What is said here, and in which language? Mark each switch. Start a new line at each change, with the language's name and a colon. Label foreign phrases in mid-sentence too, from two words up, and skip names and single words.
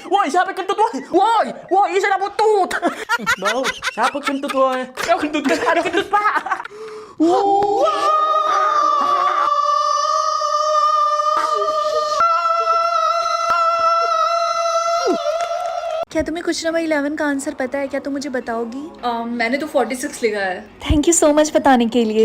Indonesian: siapa kentut woi? Woi, saya dapat tut. Bau, siapa kentut woi? Ya kentut kan ada kentut pak.
Hindi: क्या तुम्हें कुछ नंबर 11 का आंसर पता है? क्या तुम मुझे बताओगी? मैंने तो 46 लिखा है।
English: thank you so much
Hindi: बताने के लिए।